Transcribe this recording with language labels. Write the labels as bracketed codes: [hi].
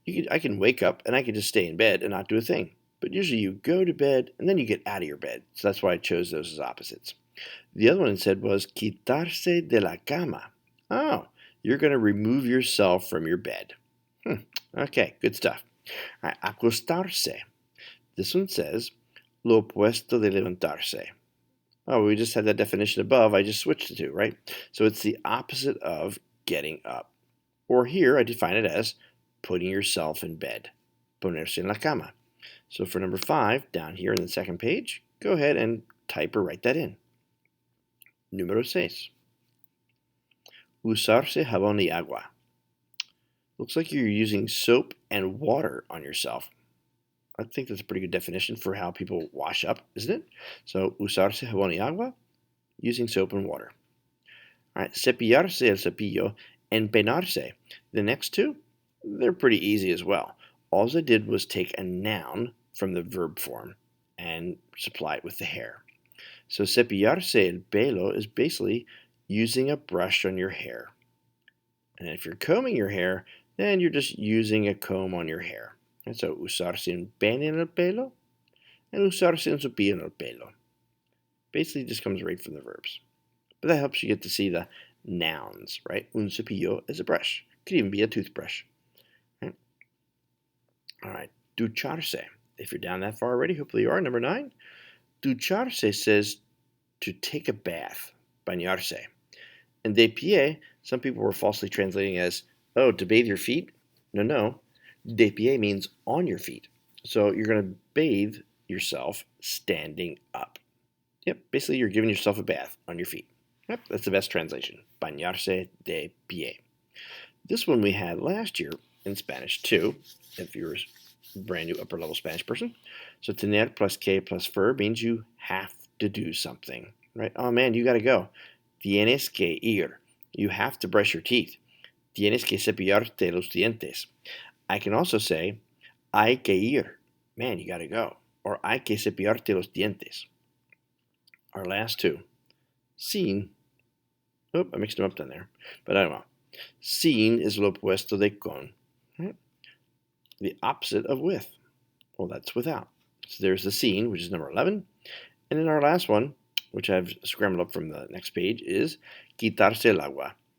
[en] I can wake up and I can just stay in bed and not do a thing. But usually you go to bed and then you get out of your bed. So that's why I chose those as opposites. The other one it said was [es] quitarse de la cama. [en] Oh, you're going to remove yourself from your bed. Okay, good stuff. All right, acostarse. This one says [es] lo opuesto de levantarse. [en] Oh, we just had that definition above. I just switched the 2, right? So it's the opposite of getting up. Or here I define it as putting yourself in bed. [es] Ponerse en la cama. [en] So for number 5, down here in the second page, go ahead and type or write that in. [es] Número 6. Usarse jabón y agua. [en] Looks like you're using soap and water on yourself. I think that's a pretty good definition for how people wash up, isn't it? So, [es] usarse jabón y agua, [en] using soap and water. All right, [es] cepillarse el cepillo [en] and peinarse. The next 2, they're pretty easy as well. All I did was take a noun from the verb form and supply it with the hair. So [es] cepillarse el pelo [en] is basically using a brush on your hair. And if you're combing your hair, then you're just using a comb on your hair. And so [es] usarse un peine en el pelo and usarse un cepillo en el pelo. [en] Basically just comes right from the verbs. But that helps you get to see the nouns, right? [es] Un cepillo [en] is a brush. Could even be a toothbrush. Right? All right, ducharse. If you're down that far already, hopefully you are. Number 9, ducharse says to take a bath, bañarse. And [es] de pie, [en] some people were falsely translating as, oh, to bathe your feet? No. [es] De pie [en] means on your feet. So you're going to bathe yourself standing up. Yep, basically you're giving yourself a bath on your feet. Yep, that's the best translation. [es] Bañarse de pie. [en] This one we had last year in Spanish too, if you're a brand new upper level Spanish person. So tener plus que plus ver means you have to do something, right? Oh man, you got to go. [es] Tienes que ir. [en] You have to brush your teeth. [es] Tienes que cepillarte los dientes. [en] I can also say, [es] hay que ir. [en] Man, you got to go. Or [es] hay que cepillarte los dientes. [en] Our last two. Sin. Oh, I mixed them up down there. But I don't know. Sin is [es] lo opuesto de con. [en] Right? The opposite of with. Well, that's without. So there's the sin, which is number 11. And then our last one, which I've scrambled up from the next page, is [es] quitarse el agua.